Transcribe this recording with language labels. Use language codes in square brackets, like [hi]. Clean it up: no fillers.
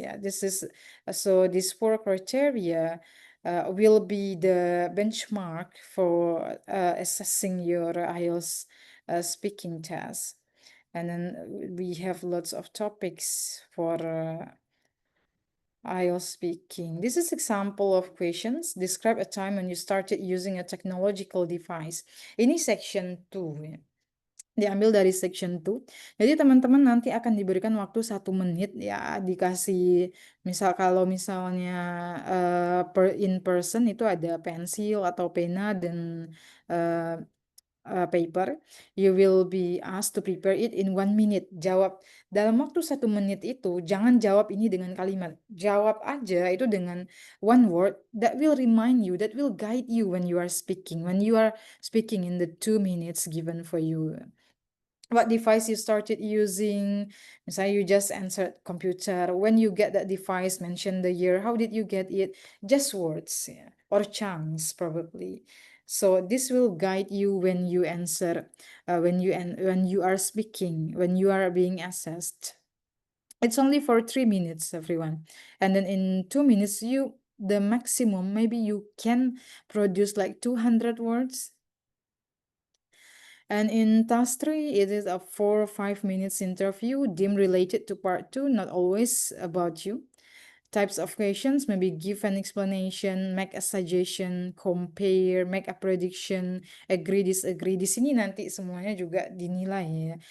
[en] Yeah, this is so these 4 criteria will be the benchmark for assessing your IELTS speaking test. And then we have lots of topics for IELTS speaking. This is example of questions. Describe a time when you started using a technological device. [id] Ini section 2 ya. Diambil dari section 2. Jadi teman-teman nanti akan diberikan waktu 1 menit ya, dikasih misal kalau misalnya in person itu ada pensil atau pena dan paper. [en] You will be asked to prepare it in 1 minute. [id] Jawab dalam waktu 1 menit itu, jangan jawab ini dengan kalimat. Jawab aja itu dengan [en] one word that will remind you, that will guide you when you are speaking in the 2 minutes given for you. What device you started using? Misalnya you just answered computer. When you get that device, mention the year. How did you get it? Just words, yeah, or chunks probably. So this will guide you when you answer, when you are speaking, when you are being assessed. It's only for 3 minutes, everyone. And then in 2 minutes, the maximum, maybe you can produce like 200 words. And in task 3, it is a 4 or 5 minutes interview, deemed related to part 2, not always about you. Types of questions, maybe give an explanation, make a suggestion, compare, make a prediction, agree, disagree. [id] Di sini nanti semuanya juga dinilai ya.